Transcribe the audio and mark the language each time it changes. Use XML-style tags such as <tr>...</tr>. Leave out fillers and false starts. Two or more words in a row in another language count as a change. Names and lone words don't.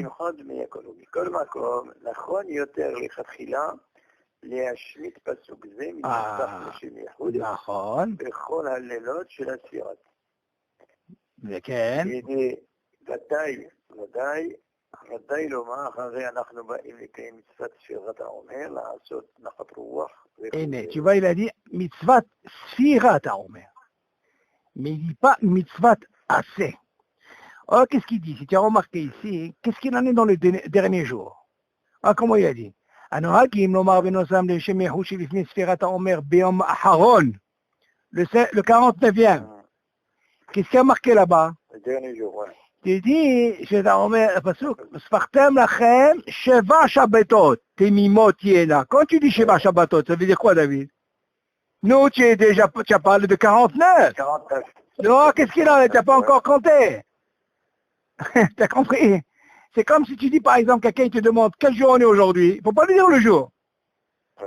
<he>מכל מקום, נכון יותר לכתחילה להשמיט פסוק זה מנוסח לשם ייחוד. נכון. בכל הלילות של הספירת. וכן. ודאי לומר, הרי אנחנו באים לקיים מצוות ספירת העומר, לעשות נחת רוח. הנה, תשובה</he> <fr>il a dit</fr> <he>מצוות ספירת העומר.</he> <fr>Mais il dit pas mitzvah assez. Oh, qu'est-ce qu'il dit? Si tu as remarqué ici, qu'est-ce qu'il en est dans le dernier jour? Ah, comment il a dit?</fr> <he>הנוהגים לומר בנוסם לשם ייחוד שלפני ספירת העומר ביום האחרון,</he> <fr>le 49e. Qu'est-ce qu'il a marqué là-bas? Le dernier jour, ouais. Tu dis,</fr> <he>שאתה אומר, הפסוק, ספרתם לכם 7 שבתות, תמימות תהיינה.</he> <fr>Quand tu dis 7 שבתות, ça veut dire quoi, David? Nous, tu as parlé de 49. 49. Non, qu'est-ce qu'il a? Tu n'as pas encore compté. Tu as compris? C'est comme si tu dis, par exemple, quelqu'un te demande quel jour on est aujourd'hui. Il ne faut pas lui dire le jour. Ouais.</fr>